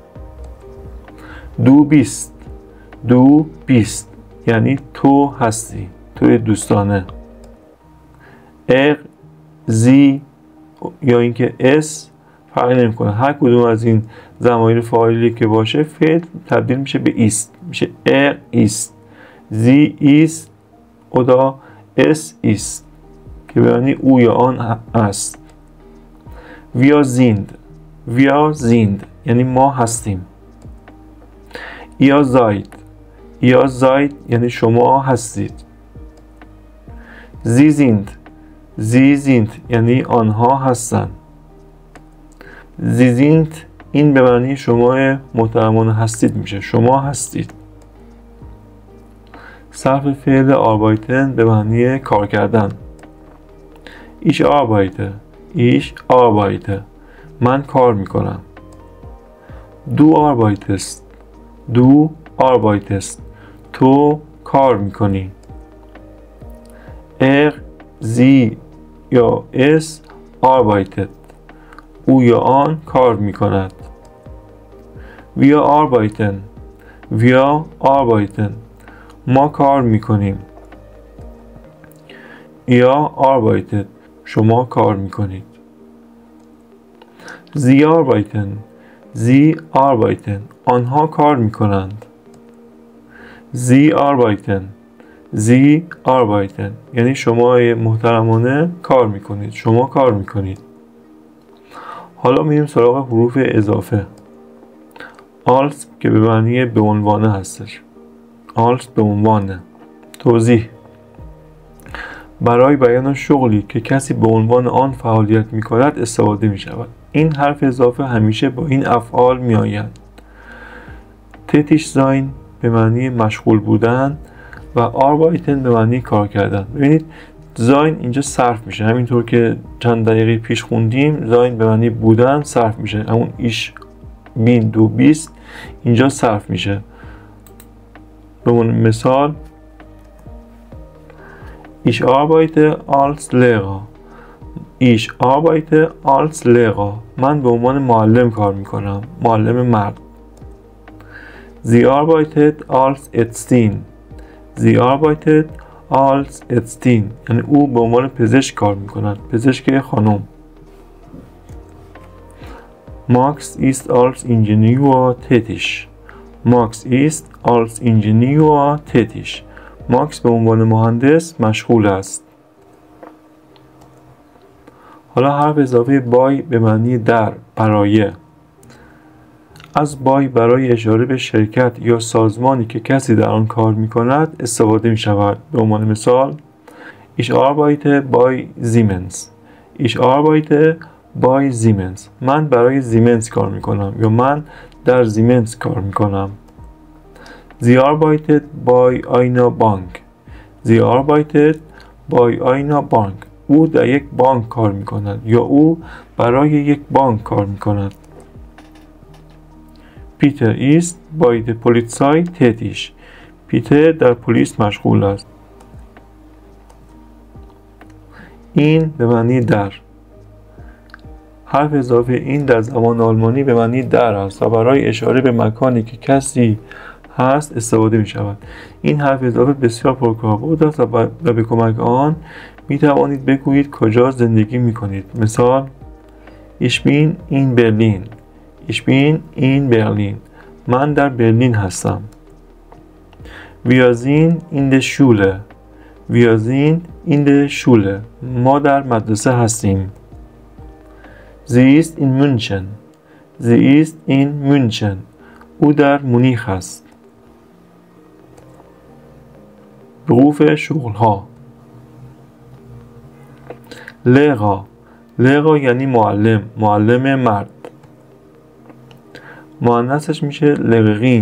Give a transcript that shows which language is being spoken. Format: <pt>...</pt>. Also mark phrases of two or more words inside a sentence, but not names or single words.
<de>du bist</de> <fa>یعنی تو هستی، توی دوستانه.</fa> <de>er sie</de> <fa>یا اینکه اس فرقی نمیکنه، هر کدوم از این ضمایر فاعلی که باشه فعل تبدیل میشه به ایست، میشه</fa> <de>er ist. sie ist oder es ist</de> <fa>که به معنی او یا آن است.</fa> <de>wir sind</de> <fa>یعنی ما هستیم.</fa> <de>ihr seid</de> <fa>یعنی شما هستید.</fa> <de>sie sind</de> <fa>یعنی آنها هستند.</fa> <de>sie sind</de> <fa>این به معنی شما محترمانه هستید میشه، شما هستید. صرف فعل آربایتن به معنی کار کردن.</fa> <de>ich arbeite</de> <fa>من کار میکنم.</fa> <de>du arbeitest</de> <fa>تو کار میکنی. sie یا</fa> <de>es arbeitet</de> <fa>او یا آن کار میکند.</fa> <de>wir arbeiten</de> <fa>ما کار میکنیم.</fa> <de>ihr arbeitet</de> <fa>شما کار میکنید.</fa> <de>sie arbeiten</de> <fa>آنها کار میکنند.</fa> <de>sie arbeiten</de> <fa>یعنی شما محترمانه کار میکنید، شما کار میکنید. حالا میریم سراغ حروف اضافه. als که به معنی به عنوانه هستش. als به عنوانه. توضیح: برای بیان شغلی که کسی به عنوان آن فعالیت میکند استفاده میشود. این حرف اضافه همیشه با این افعال میآید.</fa> <de>tätig sein</de> <fa>به معنی مشغول بودن و آربایتن به معنی کار کردن. ببینید زاین اینجا صرف میشه، همینطور که چند دقیقه پیش خوندیم. زاین به معنی بودن صرف میشه، همون</fa> <de>ich bin du bist</de> <fa>اینجا صرف میشه. به مثال</fa> <de>ich arbeite als Lehrer Ich arbeite als Lehrer.</de> <fa>من به عنوان معلم کار میکنم. معلم مرد.</fa> <de>Sie arbeitet als Ärztin. Sie arbeitet als Ärztin.</de> <fa>یعنی او به عنوان پزشک کار میکند. پزشک خانم.</fa> <de>Max ist als Ingenieur tätig. Max ist als Ingenieur tätig.</de> <fa>ماکس به عنوان مهندس مشغول است. حالا حرف اضافه بای به معنی در، برای. از بای برای اشاره به شرکت یا سازمانی که کسی در آن کار می کند استفاده می شود. به عنوان مثال</fa> <de>Ich arbeite bei Siemens. Ich arbeite bei Siemens.</de> <fa>من برای زیمنس کار می کنم یا من در زیمنس کار می کنم.</fa> <de>Sie arbeitet bei einer Bank. Sie arbeitet bei einer Bank.</de> <fa>او در یک بانک کار می کند یا او برای یک بانک کار می کند.</fa> <de>Peter ist bei der Polizei tätig.</de> <fa>پیتر در پلیس مشغول است. این به معنی در. حرف اضافه این در زبان آلمانی به معنی در است و برای اشاره به مکانی که کسی هست استفاده می شود. این حرف اضافه بسیار پرکاربرد است و به کمک آن می توانید بگویید کجا زندگی می کنید.</fa> <de>مثال Ich bin in Berlin. Ich bin in Berlin.</de> <fa>من در برلین هستم.</fa> <de>Wir sind in der Schule. Wir sind in der Schule.</de> <fa>ما در مدرسه هستیم.</fa> <de>Sie ist in München. Sie ist in München.</de> <fa>او در مونیخ است. حروف شغل‌ها. Lehrer. Lehrer یعنی معلم. معلم مرد. مؤنثش میشه Lehrerin.</fa>